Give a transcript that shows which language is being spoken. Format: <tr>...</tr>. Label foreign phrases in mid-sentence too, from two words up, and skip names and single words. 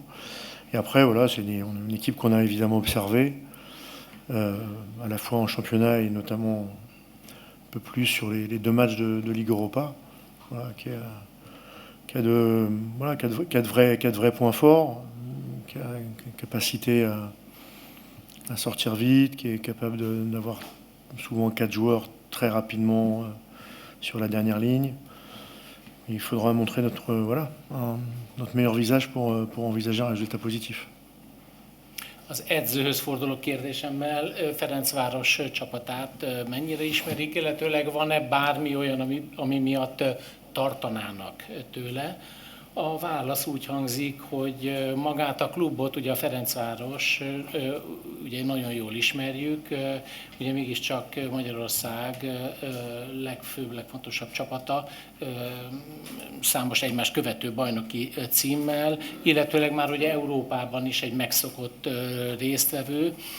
<fr>Et après, voilà, on est une équipe qu'on a évidemment observée, à la fois en championnat et notamment un peu plus sur les 2 matchs de Ligue Europa, voilà, qui a de vrais points forts, qui a une capacité à sortir vite, qui est capable d'avoir souvent 4 joueurs très rapidement sur la dernière ligne. Il faudra montrer notre meilleur visage pour envisager un résultat positif.</fr> <hu>Az edzőhöz forduló kérdésemmel Ferencváros csapatát mennyire ismerik, illetőleg van-e bármi olyan, ami miatt tartanának tőle? A válasz úgy hangzik, hogy magát a klubot, ugye a Ferencváros, ugye nagyon jól ismerjük, ugye mégiscsak Magyarország legfőbb, legfontosabb csapata, számos egymást követő bajnoki címmel, illetőleg már ugye Európában is egy megszokott résztvevő,</hu>